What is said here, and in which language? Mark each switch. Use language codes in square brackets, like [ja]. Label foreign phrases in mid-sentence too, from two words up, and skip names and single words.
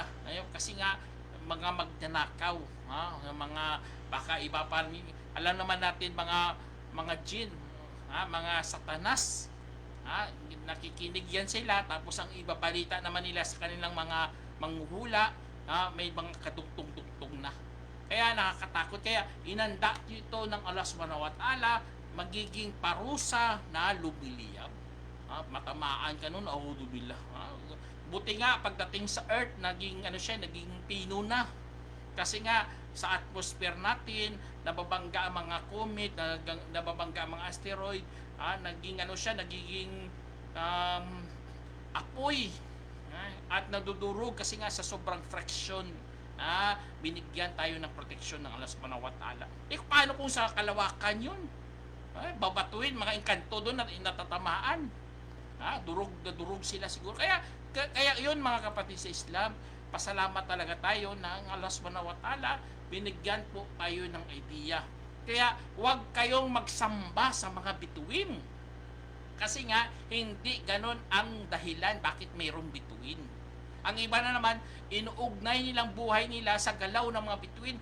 [tl] Ngayon, kasi nga, mga magnanakaw, mga baka iba pa rin, alam naman natin mga jin, mga satanas, nakikinig yan sila, tapos ang ibabalita naman nila sa kanilang mga manghuhula, may mga kadugtong-dugtong na. Kaya nakakatakot. Kaya inanda ito ng Allah [ar] سبحانه وتعالى, [tl] magiging parusa na lubiliyab. Matamaan ka nun, auzubillah. Buti nga pagdating sa earth, naging pino na. Kasi nga sa atmosphere natin, nababangga ang mga comet, nababangga ang mga asteroid, nagiging apoy. At nadudurog kasi nga sa sobrang friction, binigyan tayo ng proteksyon ng Allah [ar] سبحانه وتعالى. [tl] Paano kung sa kalawakan yun? Babatuin, mga engkanto doon na natatamaan. Durog sila siguro. Kaya yun mga kapatid sa Islam, pasalamat talaga tayo na ang Allah [ar] سبحانه وتعالى [tl] binigyan po tayo ng idea. Kaya huwag kayong magsamba sa mga bituin. Kasi nga, hindi ganon ang dahilan bakit mayroong bituin. Ang iba na naman, inuugnay nilang buhay nila sa galaw ng mga bituin.